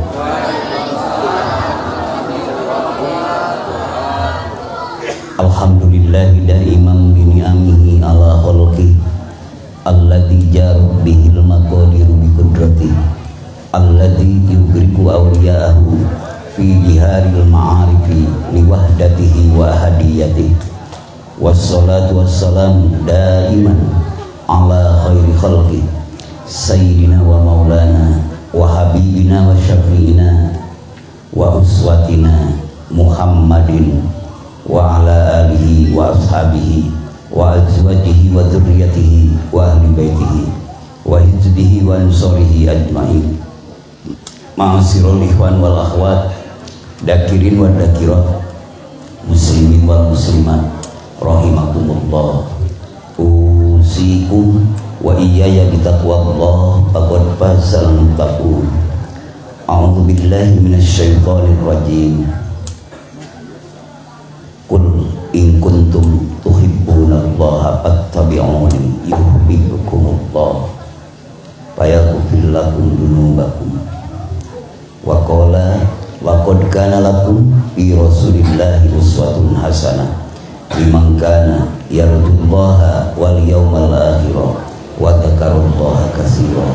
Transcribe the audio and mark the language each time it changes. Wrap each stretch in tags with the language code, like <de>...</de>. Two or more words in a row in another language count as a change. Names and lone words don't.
<ar>الحمد لله دائما بنعمه على خلقه الذي جرت به المقادير بقدرته الذي يدرك أولياءه في جهار المعارف لوحدته وأحديته. والصلاة والسلام دائما على خير خلقه سيدنا ومولانا وحبيبنا وشفيعنا وأسوتنا محمد وعلى آله وأصحابه وأزواجه وذرياته وأهل بيته وحزبه وأنصاره أجمعين. معاشر الإخوان والأخوات، الذاكرين والذاكرات، المسلمين والمسلمات رحمكم الله. أوصيكم وإياي بتقوى الله فقد فاز المتقون. أعوذ بالله من الشيطان الرجيم. قل إن كنتم تحبون الله فاتبعوني يحببكم الله ويغفر لكم ذنوبكم. وقال لقد كان لكم في رسول الله أسوة حسنة لمن كان يرجو الله واليوم الآخر وذكر الله كثيرا.</ar>